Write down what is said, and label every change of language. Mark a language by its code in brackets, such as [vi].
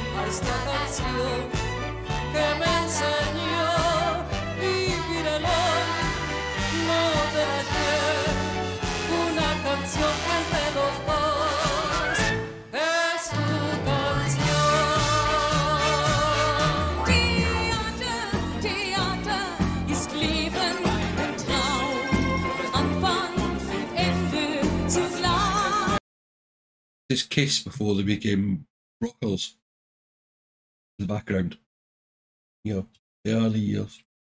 [es] Esta canción que me enseñó vivir el hoy, no del ayer. Una canción que es de los dos, es tu canción. [de] Theater ist Leben und Traum, Anfang und Ende zugleich. [en] This Kiss before they became Rockers. In the background. You know, the early years.